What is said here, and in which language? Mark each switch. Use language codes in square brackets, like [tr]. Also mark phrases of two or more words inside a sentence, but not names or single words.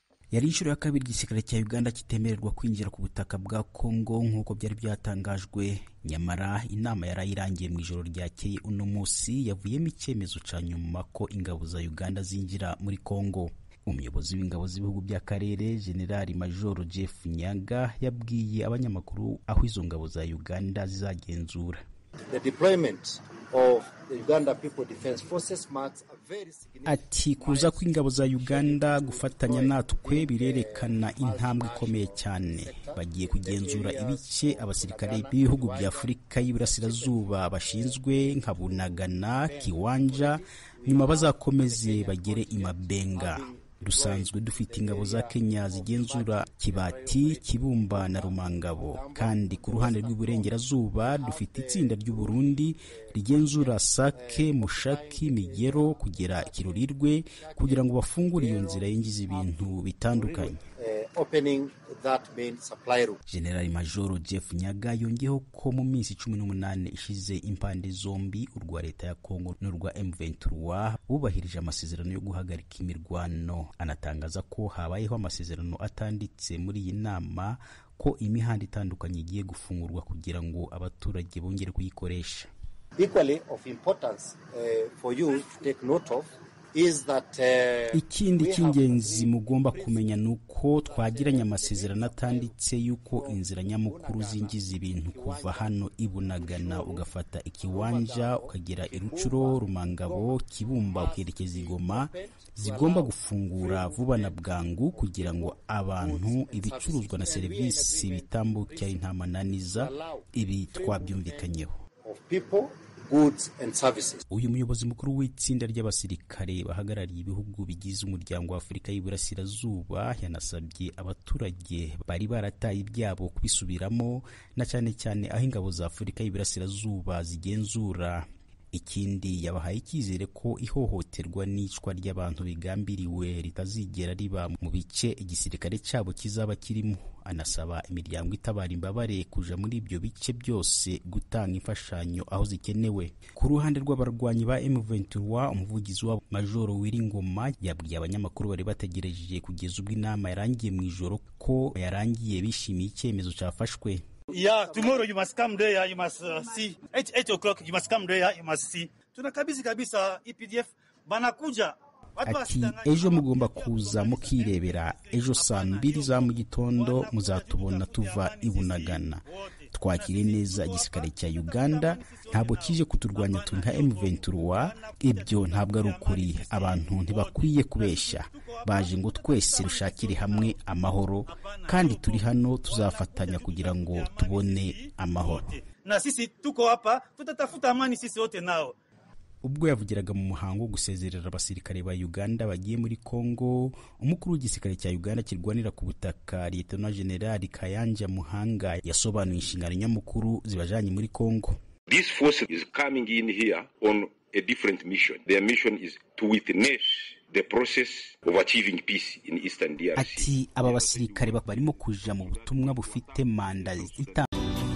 [rw] Yari inshuro ya kabiri igisirikare cya Uganda kitemererwa kwinjira ku butaka bwa Congo nk'uko byari byatangajwe, nyamara inama yarayirangiye mu ijoro ryakeye uno munsi yavuyemo icyemezo ca nyuma ko ingabo za Uganda zinjira muri Congo. Umuyobozi w'ingabo z'ibihugu by'akarere General Major Jeff Nyaga yabwiye abanyamakuru aho izo ngabo za Uganda zizagenzura. [en] The deployment of the Uganda People Defense Forces marks a very significant. [rw] Ati kuza kw'ingabo za Uganda gufatanya natwe birerekana intambwe ikomeye cyane. Bagiye kugenzura ibice abasirikare b'ibihugu bya Afurika y'Iburasirazuba bashinzwe nka Bunagana, Kiwanja, nyuma bazakomeze bagere Imabenga. Dusanzwe dufite ingabo za Kenya zigenzura Kibati, Kibumba na Rumangabo, kandi ku ruhande rw'iburengerazuba dufite itsinda ry'u Burundi rigenzura Sake, Mushaki, Migero kugera Kirurirwe kugira ngo bafungure iyo nzira yinjiza ibintu bitandukanye. [en] Opening that main supply route. [rw] General Major Jeff Nyaga yongeyeho ko mu minsi 18 ishize impande zombi urwa leta ya Congo n'urwa M23 bubahirije amasezerano yo guhagarika imirwano. Anatangaza ko habayeho amasezerano atanditse muri iyi nama ko imihanda itandukanye igiye gufungurwa kugira ngo abaturage bongere kuyikoresha. [en] Equally of importance for you to take note of is that [rw] ikindi cy'ingenzi mugomba kumenya nuko twagiranye amasezerano atanditse yuko inzira nyamukuru zinjiza ibintu kuva hano Ibunagana ugafata Ikiwanja ukagera Irucuro, Rumangabo, Kibumba ukerekeza Igoma zigomba gufungura vuba na bwangu kugira ngo abantu, ibicuruzwa na serivisi bitambukira intamananiza. Ibi twabyumvikanyeho. [en] Goods and services. [rw] Uyu muyobozi mukuru w'itsinda ry'abasirikare bahagarariye ibihugu bigize umuryango wa Afurika y'Iburasirazuba yanasabye abaturage bari barataye ibyabo kubisubiramo, na cyane cyane aho ingabo za Afurika y'Iburasirazuba zigenzura. Ikindi yabahaye icyizere ko ihohoterwa n'icwa ry'abantu bigambiriwe ritazigera riba mu bice igisirikare cyabo kizaba kirimo. Anasaba imiryango itabara imbabare kuja muri ibyo bice byose gutanga imfashanyo aho zikenewe. Ku ruhande rw'abarwanyi ba M23, umuvugizi wa Major Wiringoma yabwiye abanyamakuru bari bategereje kugeza ubwo inama yarangiye mu ijoro ko yarangiye bishimiye icyemezo cyafashwe. [en] Yeah, tomorrow you must come there, you must see. 8 o'clock you must come there, you must see. [sw] Tunakabisa EPDF banakuja. [rw] Ati ejo mugomba kuza mukirebera, ejo saa 2 za mu gitondo muzatubona tuva Ibunagana. Twakire neza igisirikare cya Uganda, ntabwo kije kuturwanya nka M23. Ibyo ntabwo ari ukuri, abantu ntibakwiye kubeshya. Baje ngo twese dushakire hamwe amahoro, kandi turi hano tuzafatanya kugira ngo tubone amahoro. [sw] Na sisi tuko hapa tutatafuta amani sisi wote nao. [rw] Ubwo yavugiraga mu muhango wo gusezerera abasirikare ba Uganda bagiye muri Congo, umukuru w'igisirikare cya Uganda kirwanira ku butaka Lieutenant General Kayanja Muhanga yasobanuye inshingano nyamukuru zibajanye muri Congo. [en] This force is coming in here on a different mission. Their mission is to witness the process of achieving peace in Eastern DRC. [rw] Ati aba basirikare barimo kuja mu butumwa bufite manda